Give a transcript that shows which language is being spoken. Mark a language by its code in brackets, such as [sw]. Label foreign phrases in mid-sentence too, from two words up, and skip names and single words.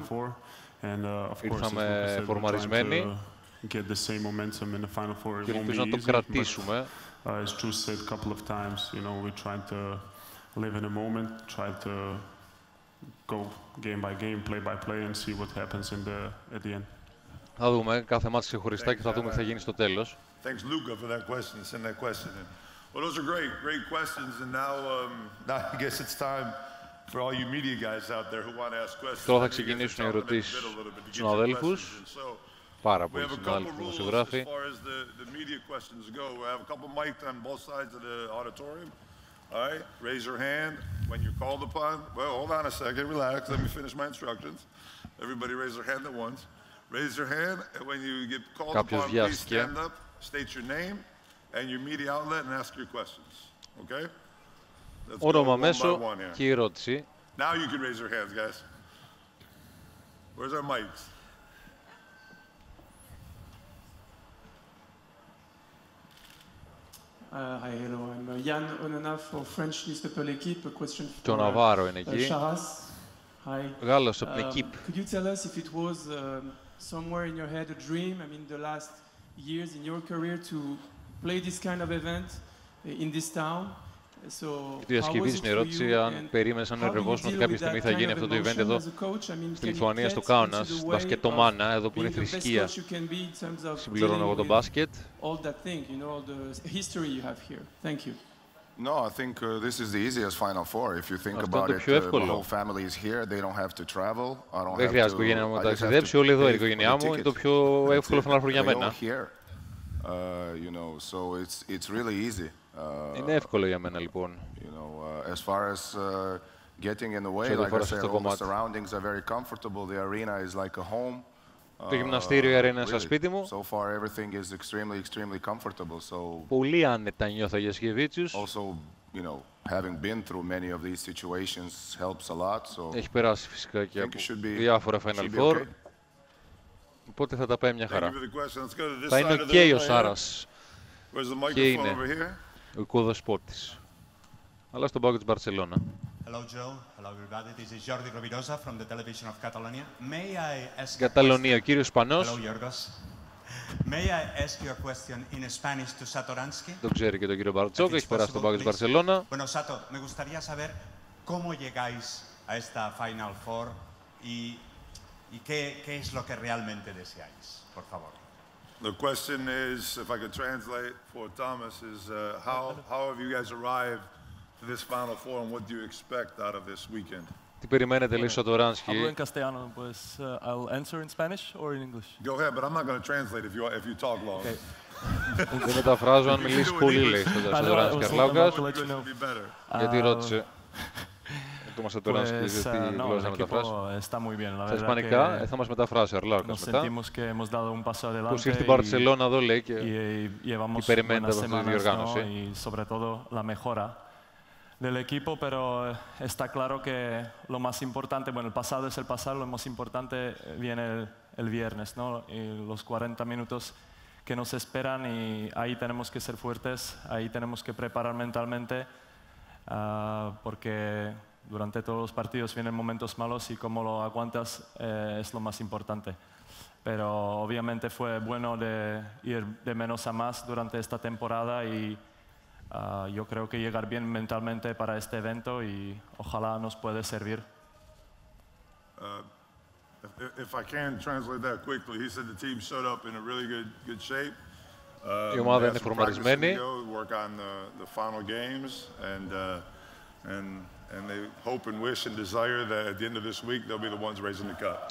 [el] Ήρθαμε φορμαρισμένοι και ελπίζω να το κρατήσουμε. Θα δούμε κάθε μάτς ξεχωριστά και θα δούμε τι θα γίνει στο τέλος. [en] Well, those are great questions, and now I guess it's time for all you media guys out there who want to ask questions. [el] Τώρα θα ξεκινήσουν οι ερωτήσεις στους συναδέλφους. Πάρα πολλοί συνάδελφοι δημοσιογράφοι. [en] As far as the media questions go, we have a couple mics on both sides of the auditorium. All right, raise your hand when you're called upon. Well, hold on a second, relax. Let me finish my instructions. Everybody raise their hand at once. Raise your hand, and when you get called upon, please stand up, state your name and your media outlet and ask your questions. Okay? [el] Όνομα μέσο και η ερώτηση. [en] Now you can raise your hands, guys. Where's our mics? Hi, hello. I'm Yann Onana for French newspaper L'Équipe. A question for [el] Ναβάρο είναι εκεί. [en] Hi. [el] Γάλλος από την L'Équipe. [en] Could you tell us if it was somewhere in your head a dream? I mean, the last years in your career to play this kind of event in this town. [el] Η διασκευή στην ερώτηση αν περίμενες αν ερευόσουν ότι κάποια στιγμή θα γίνει αυτό το event εδώ στη Λιθουανία, στο Κάουνας, μπασκετομάνα, εδώ που είναι θρησκεία. Συμπληρώνω εγώ το μπάσκετ. [en] No, I think this is the easiest Final Four. If you think about it, the whole family is here. They don't have to travel. I don't have to. [el] Δεν χρειάζεται η οικογένεια μου να ταξιδέψει. Όλοι εδώ είναι η οικογένειά μου. Είναι το πιο εύκολο Final Four για μένα. [en] You know, so it's really easy. [el] Είναι εύκολο για μένα λοιπόν. [en] You know, as far as getting in the way, like I said, all the surroundings are very comfortable. The arena is like a home. [el] Το γυμναστήριο, η αρένα είναι σαν σπίτι μου. [en] So far, everything is extremely comfortable. So [el] πολύ άνετα νιώθω για Γιασκεβίτσιους. [en] Also, you know, having been through many of these situations helps a lot. So [el] έχει περάσει φυσικά και από διάφορα Final Four. Οπότε θα τα πάει μια χαρά. Θα είναι και ο Σάρας. Και είναι ο οικοδεσπότης. Αλλά στον πάγκο της Μπαρσελόνα. [en] Hello Joe, hello everybody. This is Jordi Rovirosa from the television of Catalonia. May I ask [el] Καταλωνία, ο κύριος Ισπανός. [en] Hello Yorgos. May I ask you a question in Spanish to Satoransky? [el] Το ξέρει και τον κύριο Μπαρτσόκα, έχει περάσει στον πάγκο της Μπαρσελόνα. [es] Bueno, Sato, me gustaría saber cómo llegáis a esta Final Four y qué es lo que realmente deseáis, por favor. [en] The question is, if I could translate for Thomas, is how have you guys arrived to this Final Four and what do you expect out of this weekend? [el] Τι περιμένετε, λέει Σατοράνσκι. [es] Hablo en castellano, pues [en] I'll answer in Spanish or in English. Go ahead, but I'm not going to translate if you talk long. [el] Δεν μεταφράζω αν μιλήσει πολύ, λέει Σατοράνσκι Αρλάουκας. Γιατί ρώτησε. Τόμας Σατοράνσκι, τι γλώσσα να μεταφράσει. Στα ισπανικά θα μας μεταφράσει ο Αρλάουκας μετά. Πώς ήρθε η Μπαρσελόνα εδώ, λέει, και τι περιμένετε από αυτή τη διοργάνωση. [es] Del equipo, pero está claro que lo más importante, bueno, el pasado es el pasado, lo más importante viene el viernes, ¿no? Y los 40 minutos que nos esperan y ahí tenemos que ser fuertes, ahí tenemos que preparar mentalmente, porque durante todos los partidos vienen momentos malos y cómo lo aguantas es lo más importante. Pero obviamente fue bueno de ir de menos a más durante esta temporada y yo creo que llegar bien mentalmente para este evento y ojalá nos puede servir. [en] If I can translate that quickly, he said the team showed up in a really good shape. [el] Η ομάδα είναι φορμαρισμένη. [en] Work on the final games and they hope and wish and desire that at the end of this week they'll be the ones raising the cup.